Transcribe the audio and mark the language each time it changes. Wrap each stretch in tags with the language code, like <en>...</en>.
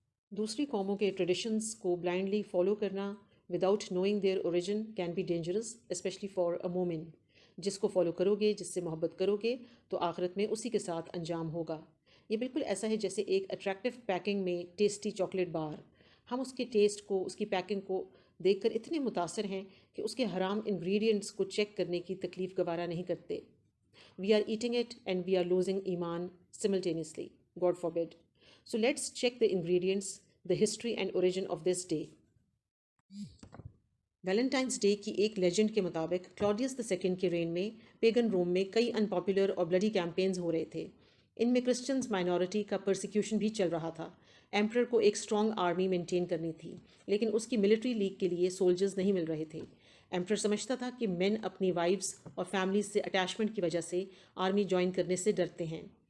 <ur>دوسری قوموں کے ٹریڈیشنز کو بلائنڈلی فالو کرنا</ur> <en>Without knowing their origin can be dangerous especially for a مومن۔</en> <ur>جس کو فالو کرو گے، جس سے محبت کرو گے، تو آخرت میں اسی کے ساتھ انجام ہوگا۔ یہ بالکل ایسا ہے جیسے ایک اٹریکٹیو پیکنگ میں ٹیسٹی چاکلیٹ بار۔ ہم اس کے ٹیسٹ کو، اس کی پیکنگ کو دیکھ کر اتنے متاثر ہیں کہ اس کے حرام انگریڈینٹس کو چیک کرنے کی تکلیف گوارا نہیں کرتے۔</ur> <en>We are eating it and we are losing ایمان simultaneously. God forbid. So let's check the ingredients, the history and origin of this day.</en> <ur>Valentines day کی ایک لیجنڈ کے مطابق کلاڈیس II کے رین میں پیگن روم میں کئی ان پاپولر اور بلڈی کیمپینز ہو رہے تھے۔ ان میں کرسچنز مائنورٹی کا پرسیکیوشن بھی چل رہا تھا۔ ایمپرر کو ایک اسٹرانگ آرمی مینٹین کرنی تھی، لیکن اس کی ملٹری لیگ کے لیے سولجرز نہیں مل رہے تھے۔ ایمپرر سمجھتا تھا کہ مین اپنی وائفز اور فیملیز سے اٹیچمنٹ کی وجہ سے آرمی جوائن کرنے سے ڈرتے ہیں۔</ur>